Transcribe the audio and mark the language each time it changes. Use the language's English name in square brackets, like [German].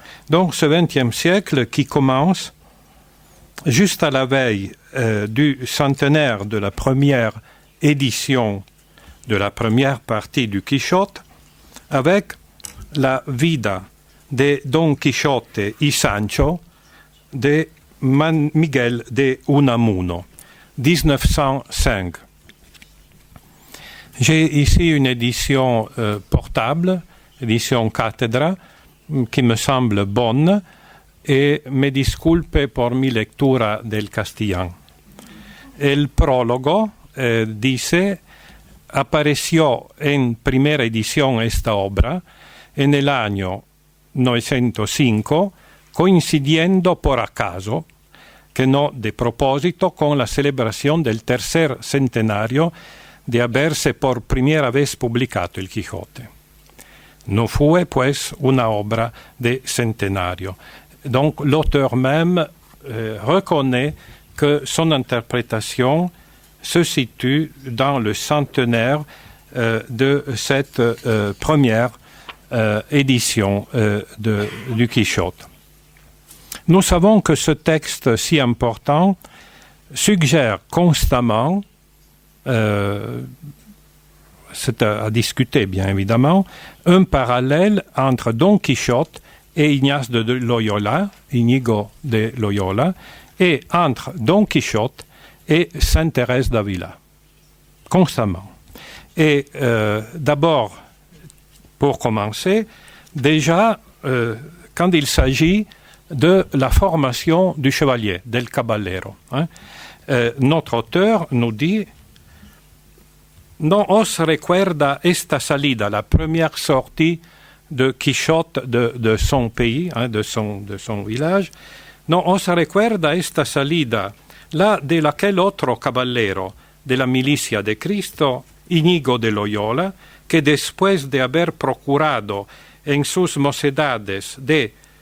[French] Donc ce XXe siècle qui commence juste à la veille du centenaire de la première édition de la première partie du Quichotte, avec la vida de Don Quichotte y Sancho de Miguel de Unamuno, 1905. J'ai ici une édition portable, édition Cattedra, qui me semble bonne, [Spanish] e me disculpe por mi lectura del castellano. El prólogo dice: apareció en primera edición esta obra en el año 905, coincidiendo por acaso, que no de propósito, con la celebración del tercer centenario de haberse por primera vez publicado el Quijote. No fue, pues, una obra de centenario. [French] Donc, l'auteur même reconnaît que son interprétation se situe dans le centenaire de cette première édition du Quichotte. Nous savons que ce texte si important suggère constamment, c'est à discuter bien évidemment, un parallèle entre Don Quichotte et Ignace de Loyola, Inigo de Loyola, et entre Don Quichotte et Sainte Thérèse d'Avila, constamment. Et d'abord, pour commencer, déjà, quand il s'agit de la formation du chevalier, del caballero, notre auteur nous dit: [Spanish] «No os recuerda esta salida», [French] la première sortie de Quichotte de son pays, de son village, [Spanish] «no os recuerda esta salida, la de aquel otro caballero de la milicia de Cristo, Íñigo de Loyola, que después de haber procurado en sus mocedades de,